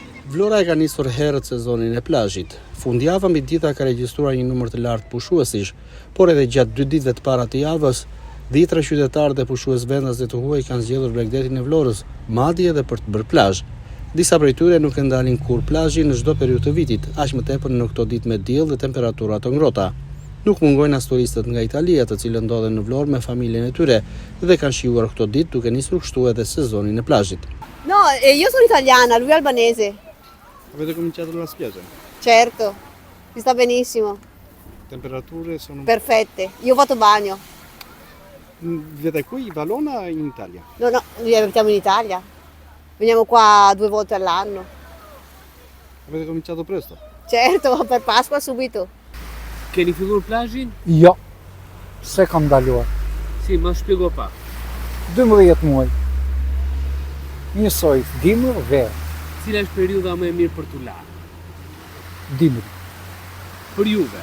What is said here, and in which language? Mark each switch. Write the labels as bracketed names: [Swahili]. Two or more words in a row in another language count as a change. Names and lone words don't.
[Albanian] Vlora e ka nisur herët sezonin e plazhit. Fundjava mbi dita ka regjistruar një numër të lartë pushuesish, por edhe gjatë 2 ditëve të para të javës, dhjetra qytetarë dhe pushues vendas dhe të huaj kanë zgjedhur bregdetin e Vlorës, madje edhe për të bërë plazh. Disa prej tyre nuk e ndalin kur plazhin në çdo periudhë të vitit, aq më tepër në këto ditë me diell dhe temperatura të ngrohta. Nuk mungojnë as turistët nga Italia, të cilët ndodhen në Vlorë me familjen e tyre dhe kanë shijuar këto ditë duke nisur kështu edhe sezonin e plazhit. [Italian] No, io sono italiana, lui è albanese. Avete cominciato la spiaggia? Certo, si sta benissimo. Temperature sono... Perfette. Io ho fatto bagno. Vivete qui in Valona o in Italia? No, noi abitiamo in Italia. Veniamo qua 2 volte all'anno. Avete cominciato presto? Certo, per Pasqua subito. [Albanian] Keni filluar plazhin? Jo, se kam ndaluar. Si, ma shpjego pak. 12 muaj. Njësoj, dimër, verë. Cila është periudha më e mirë për t'u larë? Dimri. Për juve?